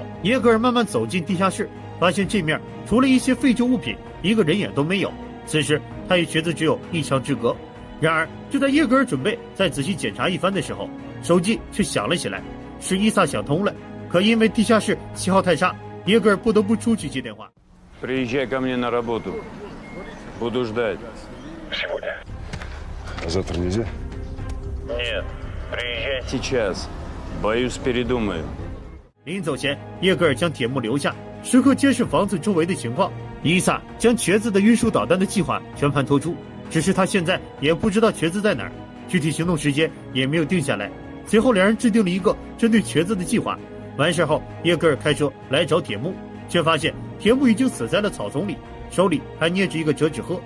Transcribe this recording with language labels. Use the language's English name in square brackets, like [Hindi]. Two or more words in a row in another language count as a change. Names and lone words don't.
[Chinese] 叶格尔慢慢走进地下室，发现这面除了一些废旧物品，一个人影都没有。此时他与瘸子只有一墙之隔。然而就在叶格尔准备再仔细检查一番的时候，手机却响了起来，是伊萨想通了。可因为地下室信号太差，叶格尔不得不出去接电话。 [Russian] Приезжай ко мне на работу. Буду ждать. Сегодня. А завтра нельзя? Нет, приезжай сейчас. Боюсь, передумаю. [Chinese] 临走前，叶格尔将铁木留下，时刻监视房子周围的情况。伊萨将瘸子的运输导弹的计划全盘托出，只是他现在也不知道瘸子在哪儿，具体行动时间也没有定下来。随后两人制定了一个针对瘸子的计划。完事后，叶格尔开车来找铁木，却发现铁木已经死在了草丛里，手里还捏着一个折纸鹤。